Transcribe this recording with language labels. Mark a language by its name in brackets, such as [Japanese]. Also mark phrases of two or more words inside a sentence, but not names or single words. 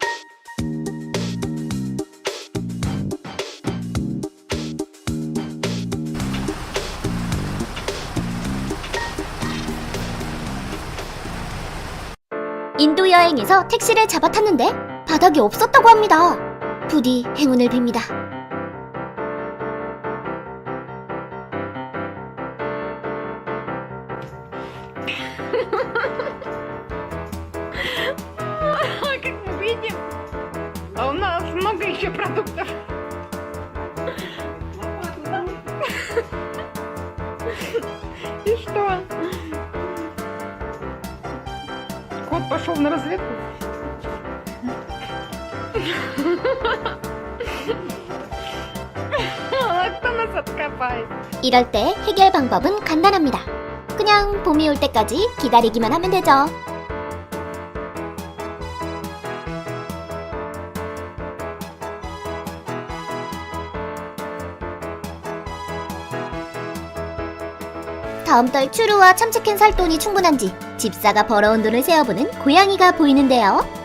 [Korean] 인도 여행에서 택시를 잡아 탔는데 바닥이 없었다고 합니다. 부디 행운을 빕니다. [Russian] Как мы видим, у нас много еще продуктов. И что? Кот пошел на разведку. А кто нас откопает? [Korean] 이럴 때 해결 방법은 간단합니다. 그냥 봄이 올 때까지 기다리기만 하면 되죠. 다음 달 추루와 참치캔 살 돈이 충분한지 집사가 벌어온 돈을 세어보는 고양이가 보이는데요.